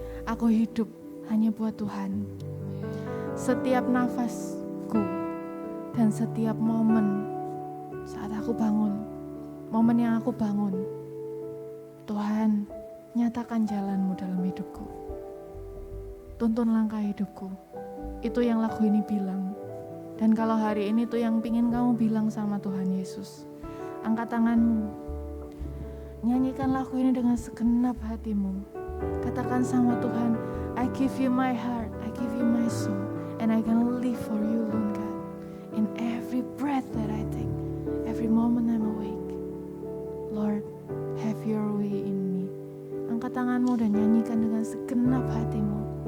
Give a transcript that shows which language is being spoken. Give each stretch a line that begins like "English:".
Indonesian: Aku hidup hanya buat Tuhan. Setiap nafasku dan setiap momen saat aku bangun, momen yang aku bangun, Tuhan, nyatakan jalanmu dalam hidupku. Tuntun langkah hidupku. Itu yang lagu ini bilang. Dan kalau hari ini tuh yang pingin kamu bilang sama Tuhan Yesus, angkat tanganmu, nyanyikan lagu ini dengan segenap hatimu. Katakan sama Tuhan,
English: I give you my heart, I give you my soul, and I can live for you, Lord God. In every breath that I take, every moment I'm awake, Lord, have your way in me.
Indonesian: Angkat tanganmu dan nyanyikan dengan segenap hatimu.